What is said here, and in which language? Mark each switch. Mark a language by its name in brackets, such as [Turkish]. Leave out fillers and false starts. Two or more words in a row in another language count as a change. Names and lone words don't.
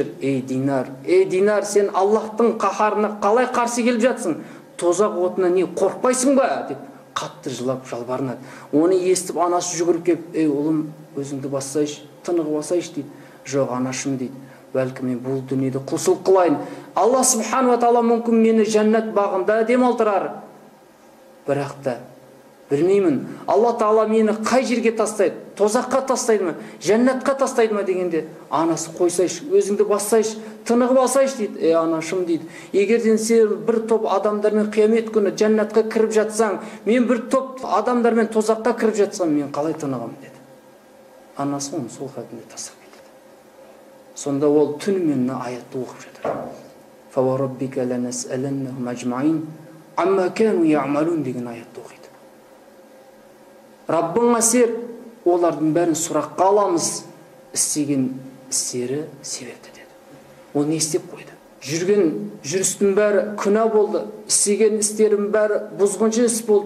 [Kazakh] Ей Динар, сен Аллахтың қаһарына қалай қарсы келіп жатсың? Тозақ отына не қорқпайсың ба? деп қатты жылап жалбарынады. Оны естіп анасы жүгіріп келіп, «Ей ұлым, өзіңді бассайшы, тынығып алсайшы» дейді. «Жоқ, анашым» дейді. «Бәлкім мен бұл дүниеде құлшылық қылайын. Алла [Arabic] سبحانه وتعالى [Kazakh] мүмкін мені жәннат бағында демалтырар. Бірақ та білмеймін, Алла Тағала мені қай жерге тастайды? Тозаққа тастайды ма? Жәннатқа тастайды ма?» дегенде, анасы «Қойсайшы, өзіңді бассайшы, тынығып алсайшы» дейді. «Ей анашым» дейді. «Егерден сен бір топ адамдармен қиямет күні жәннатқа кіріп жатсаң, мен бір топ адамдармен тозаққа кіріп жатсам, мен қалай тынығамын?» деді. Анасы оны сол халінде тастап кетеді. Сонда ол түнімен аятты оқып жатыр. [Arabic] «فوربك لنسألنهم أجمعين عما كانوا يعملون» [Kazakh] деген аятты оқиды. Раббыңа сер, олардың бәрін сұраққа аламыз, істеген істері себепті деді. Ол не істеп қойды? Жүрген жүрістің бәрі күнә болды, істеген істердің бәрі бұзғыншы іс болды.